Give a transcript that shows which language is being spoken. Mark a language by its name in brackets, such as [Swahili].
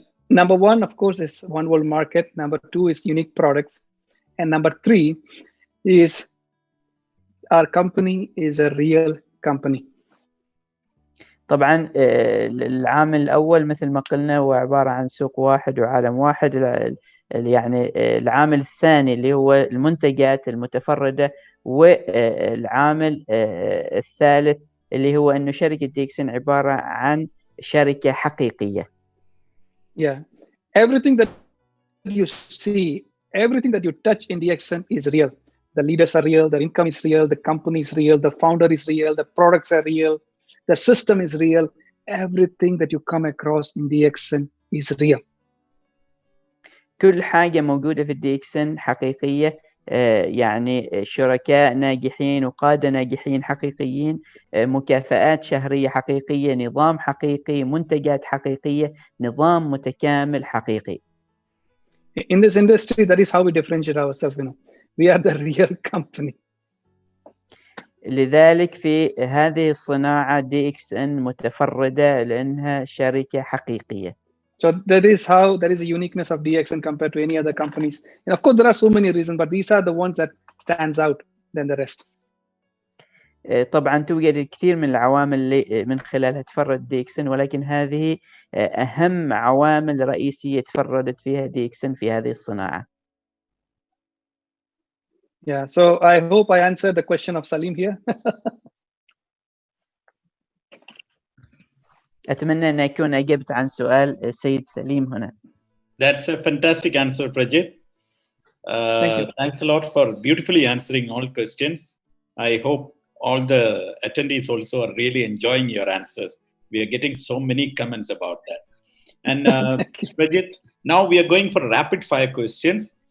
[English] Number one, of course, is one world market. Number two is unique products. And number three is our company is a real company. [Arabic] طبعا العامل الأول مثل ما قلنا هو عبارة عن سوق واحد وعالم واحد. يعني العامل الثاني اللي هو المنتجات المتفردة، والعامل الثالث اللي هو أنه شركة DXN عبارة عن شركة حقيقية. [English] Yeah, everything that you see, everything that you touch in DXN is real. The leaders are real, the income is real, the company is real, the founder is real, the products are real, the system is real. Everything that you come across in DXN is real. [Arabic] كل حاجة موجودة في DXN حقيقية. يعني شركاء ناجحين وقادة ناجحين حقيقيين، مكافآت شهرية حقيقية، نظام حقيقي، منتجات حقيقية، نظام متكامل حقيقي. [English] In this industry, that is how we differentiate ourselves. We are the real company. [Arabic] لذلك في هذه الصناعة DXN متفردة لأنها شركة حقيقية. [English] So that is a uniqueness of DXN compared to any other companies. And of course, there are so many reasons, but these are the ones that stands out than the rest. [Arabic] طبعا توجد الكثير من العوامل اللي من خلالها تفرد DXN، ولكن هذه أهم عوامل رئيسية تفردت فيها DXN في هذه الصناعة. [English] Yeah, so I hope I answered the question of Salim here. [Arabic] أتمنى أن أكون أجبت عن سؤال السيد سليم هنا. [English] That's a fantastic answer, Prajith. Thank you. Thanks a lot for beautifully answering all questions. I hope all the attendees also are really enjoying your answers. We are getting so many comments about that. And Prajith, now we are going for rapid fire questions.